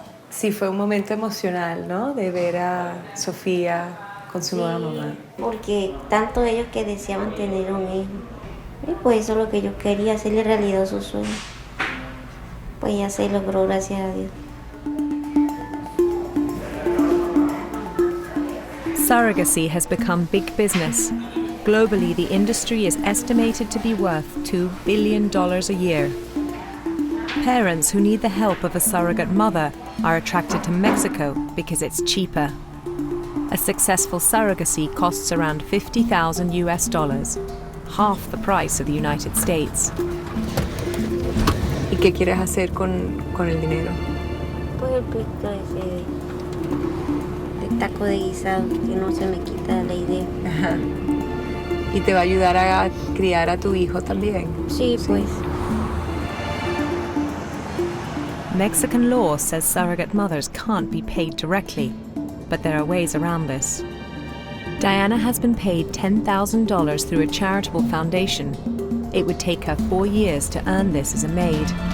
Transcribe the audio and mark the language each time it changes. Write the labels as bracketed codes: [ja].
[es] Sí, fue un momento emocional, ¿no? De ver a Sofía con su nueva mamá. Porque tanto ellos que deseaban tener un hijo. Y pues eso es lo que yo quería, hacerle realidad su sueño. Pues ya se logró, gracias a Dios. [en] Surrogacy has become big business. Globally, the industry is estimated to be worth $2 billion a year. Parents who need the help of a surrogate mother are attracted to Mexico because it's cheaper. A successful surrogacy costs around $50,000 US, half the price of the United States. [es] ¿Y qué quieres hacer con el dinero? Pues el pito ese de taco de guisado, que no se me quita la idea. Ajá. ¿Y te va a ayudar a criar a tu hijo también? Sí, pues. [en] Mexican law says surrogate mothers can't be paid directly, but there are ways around this. Diana has been paid $10,000 through a charitable foundation. It would take her 4 years to earn this as a maid.